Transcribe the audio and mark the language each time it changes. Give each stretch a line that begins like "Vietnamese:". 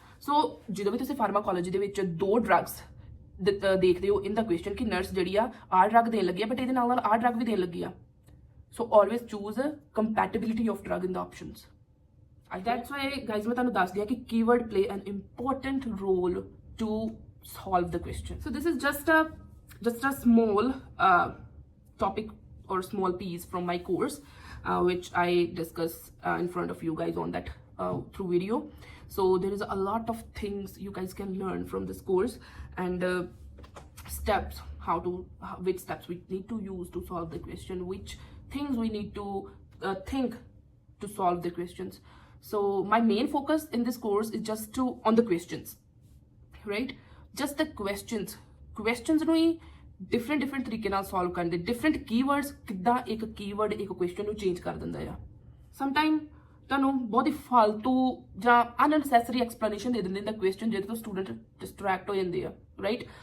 Punjabi: So ਜਦੋਂ ਵੀ ਤੁਸੀਂ pharmacology ਦੇ ਵਿੱਚ 2 drugs ਦੇਖਦੇ ਹੋ in the question ਕਿ ਨਰਸ ਜਿਹੜੀ ਆ drug ਦੇਣ ਲੱਗੀ ਆ ਬਟ ਇਹਦੇ ਨਾਲ ਨਾਲ drug ਵੀ ਦੇਣ ਲੱਗੀ ਆ,
English: so always choose a compatibility of drug in the options। that's why guys
Punjabi: ਮੈਂ ਤੁਹਾਨੂੰ ਦੱਸਦੀ ਆ ਕਿ
English: keyword play an important role to solve the question। so this is just a small topic or small piece from my course which I discuss in front of you guys on that through video। so there is a lot of things you guys can learn from this course and steps, which steps we need to use to solve the question, which things we need to think to solve the questions। so my main focus in this course is just on the questions, right?
Punjabi: just the questions ਨੂੰ ਹੀ different ਤਰੀਕੇ ਨਾਲ solve ਕਰਨ ਦੇ, different keywords ਕਿੱਦਾਂ ਇੱਕ keyword ਇੱਕ question ਨੂੰ change ਕਰ ਦਿੰਦਾ ਆ। ਸਮਟਾਈਮ ਤੁਹਾਨੂੰ ਬਹੁਤ ਹੀ ਫਾਲਤੂ ਜਾਂ ਅਨਨੈਸੈਸਰੀ ਐਕਸਪਲੇਨੇਸ਼ਨ ਦੇ ਦਿੰਦੇ ਨੇ ਕੁਐਸਚਨ, ਜਿਹਦੇ ਤੋਂ ਸਟੂਡੈਂਟ ਡਿਸਟਰੈਕਟ ਹੋ ਜਾਂਦੇ ਆ, ਰਾਈਟ?